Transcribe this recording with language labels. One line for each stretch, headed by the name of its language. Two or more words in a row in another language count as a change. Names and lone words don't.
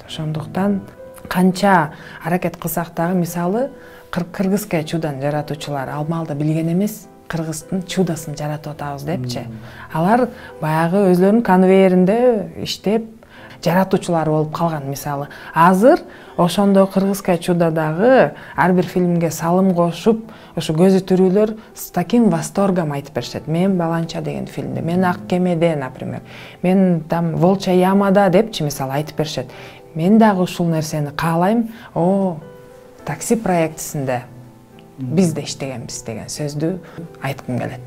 Kyrgyz: Ошондуктан канча аракет кылсак дагы, мисалы
Russian: кыргызская чудан
Kyrgyz: жаратуучулар ал маалда билген эмес, кыргыздын чудасын жаратып атабыз депчи. Алар баягы өзлөрүнүн конвейеринде иштеп жаратуучулар болуп калган. Мисалы азыр ошондой
Russian: кыргызская чудадагы
Kyrgyz: ар бир фильмге салым кошуп, ошо көзү тирүүлөр
Russian: с таким восторгом
Kyrgyz: айтып беришет. Мен баланча деген фильмде, мен ак кемеде, например, мен
Russian: там волчья ямада
Kyrgyz: депчи мисалы айтып беришет. Мен дагы ушул нерсени каалайм. Такси проектисинде биз да иштегенбиз деген сөздү айткым келет.